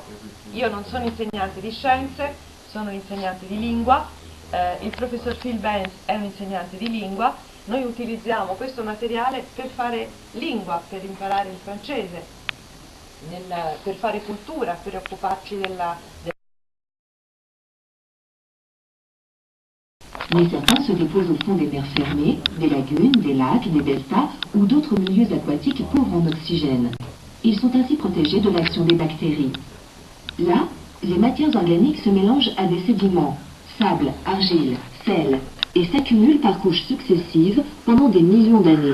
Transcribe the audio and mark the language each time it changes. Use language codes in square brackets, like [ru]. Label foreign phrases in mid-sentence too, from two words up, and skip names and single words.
[it] Io non sono insegnante di scienze, sono insegnante di lingua, il professor Phil Benz è un insegnante di lingua Noi utilizziamo questo materiale per fare lingua, per imparare il francese, per fare cultura, per occuparci [fr] Mais certains se déposent au fond des mers fermées, des lagunes, des lacs, des deltas ou d'autres milieux aquatiques pauvres en oxygène. Ils sont ainsi protégés de l'action des bactéries. Là, les matières organiques se mélangent à des sédiments, sable, argile, sel, et s'accumulent par couches successives pendant des millions d'années.